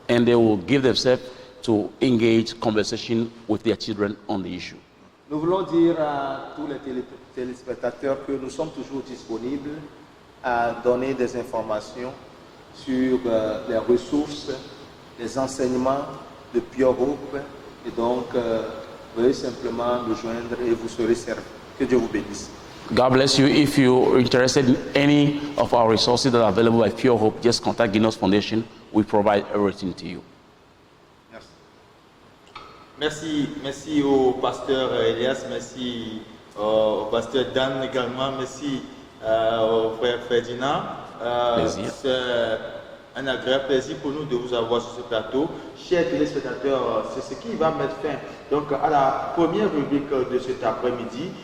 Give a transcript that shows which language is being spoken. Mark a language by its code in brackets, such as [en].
[en] And they will give themselves to engage conversation with their children on the issue. [fr] Nous voulons dire à tous les téléspectateurs que nous sommes toujours disponibles à donner des informations sur les ressources, les enseignements de Pure Hope. Et donc, veuillez simplement nous joindre et vous serez servis. Que Dieu vous bénisse. [en] God bless you. If you're interested in any of our resources that are available by Pure Hope, just contact Guinness Foundation. We provide everything to you. [fr] Merci au pasteur Elias, merci au pasteur Dan également, merci au frère Ferdinand. C'est un agréable plaisir pour nous de vous avoir sur ce plateau. Chers téléspectateurs, c'est ce qui va mettre fin donc, à la première rubrique de cet après-midi.